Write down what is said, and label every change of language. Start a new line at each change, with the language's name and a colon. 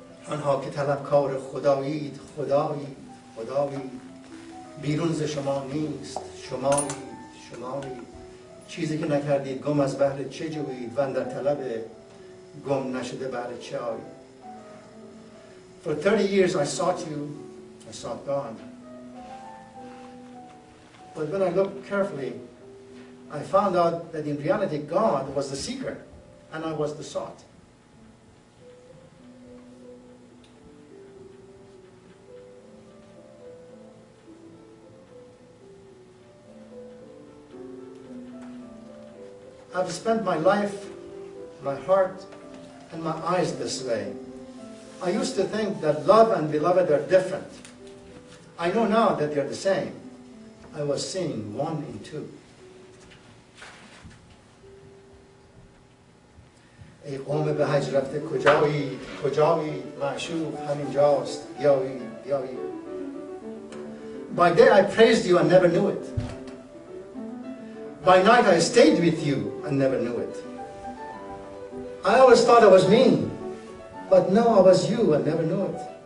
Persian: آنها که طلبکار خدایید خدایید خدایید بیرون ز شما نیست شمایید شمایید چیزی که نکردید گم از بحر چه جویید و در طلب گم نشده بحر چه آیید.
English: For 30 years I sought you, I sought God. But when I looked carefully, I found out that in reality God was the seeker and I was the sought. I've spent my life, my heart, and my eyes this way. I used to think that love and beloved are different. I know now that they're the same. I was seeing one in two.
Persian: ای قوم به حج رفته کجایی کجایی معشوق همینجاست بیایی بیایی.
English: By day I praised you and never knew it. By night I stayed with you and never knew it. I always thought I was mean, but no, I was you and never knew it.